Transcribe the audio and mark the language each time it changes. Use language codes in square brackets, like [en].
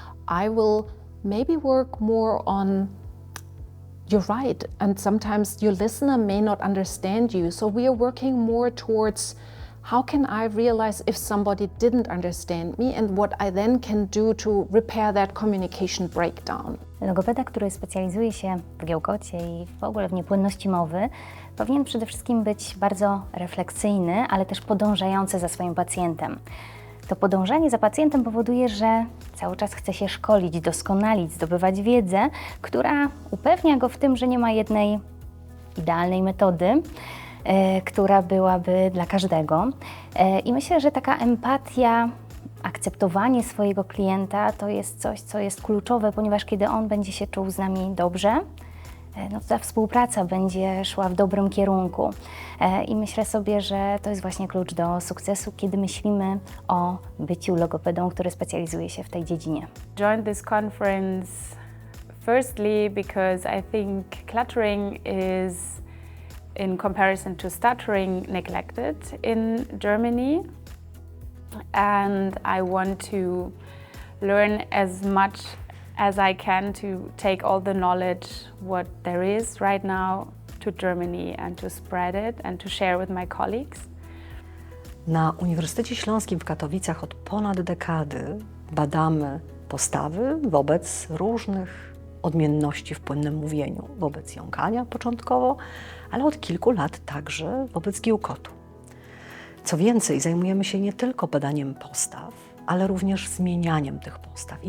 [en] I will maybe work more on, you're right, and sometimes your listener may not understand you. So we are working more towards how can I realize if somebody didn't understand me and what I then can do to repair that communication breakdown. [pl] Logopeda, który specjalizuje się w giełkocie i w ogóle w niepłynności mowy, powinien przede wszystkim być bardzo refleksyjny, ale też podążający za swoim pacjentem. To podążanie za pacjentem powoduje, że cały czas chce się szkolić, doskonalić, zdobywać wiedzę, która upewnia go w tym, że nie ma jednej idealnej metody, która byłaby dla każdego. I myślę, że taka empatia, akceptowanie swojego klienta to jest coś, co jest kluczowe, ponieważ kiedy on będzie się czuł z nami dobrze, no, ta współpraca będzie szła w dobrym kierunku. I myślę sobie, że to jest właśnie klucz do sukcesu, kiedy myślimy o byciu logopedą, który specjalizuje się w tej dziedzinie. [en] Joined this conference firstly because I think cluttering is, in comparison to stuttering, neglected in Germany, and I want to learn as much as I can to take all the knowledge what there is right now to Germany and to spread it and to share with my colleagues. [pl] Na Uniwersytecie Śląskim w Katowicach od ponad dekady badamy postawy wobec różnych odmienności w płynnym mówieniu, wobec jąkania początkowo, ale od kilku lat także wobec giełkotu. Co więcej, zajmujemy się nie tylko badaniem postaw, ale również zmienianiem tych postaw.